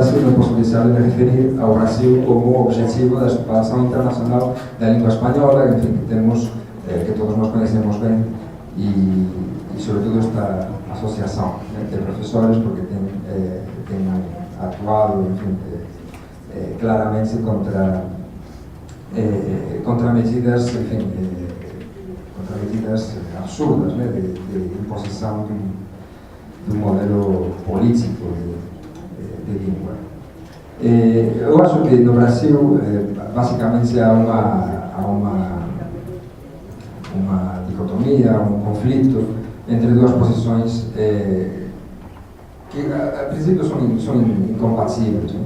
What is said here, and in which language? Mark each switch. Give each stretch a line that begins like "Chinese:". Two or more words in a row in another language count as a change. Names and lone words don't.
Galician: Brasil, non posso deixar de me referir ao Brasil como objetivo da expansión internacional da lingua española, en fin, que temos,
Portuguese: que todos nós conhecemos
Galician: ben, e sobre todo esta asociación de profesores, porque ten actuado, en fin, claramente contra medidas, en fin, contra medidas absurdas, ¿no? de imposición de un modelo político de lingua.
Portuguese: Eu acho que no Brasil basicamente há uma dicotomia, um conflito entre duas posições que a princípio são incompatíveis, né?